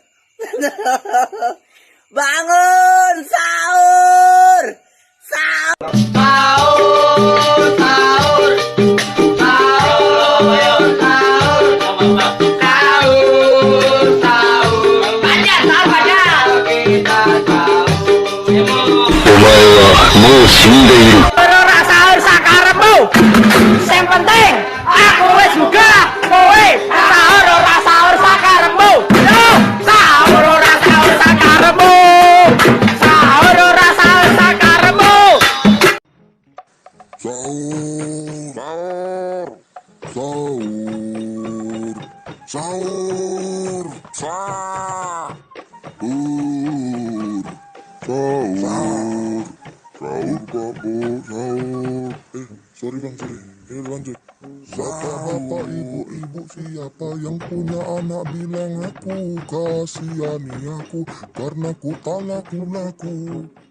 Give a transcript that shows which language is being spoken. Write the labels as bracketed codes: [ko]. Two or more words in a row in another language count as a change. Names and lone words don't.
[id] Bangun, sahur. Sahur. Sahur, sahur. Sahur, sahur. Sahur, sahur. Banyak, sahur banyak. Kita sahur. [ja] お前はもう死んでいる。 [jv] Ora sahur sakarepmu. Sing penting aku wis buka, kowe sahur ora sahur sakarepmu. Yo, sahur ora sahur sakarepmu. Sahur ora sahur sakarepmu. [id] Sahur, sahur, sahur, sahur, sahur, sahur, sahur, sahur. [en] Sorry bang, sorry. [id] Ini lanjut. Bapak, ibu-ibu, siapa yang punya anak bilang aku, kasihani aku karena ku tak laku-laku.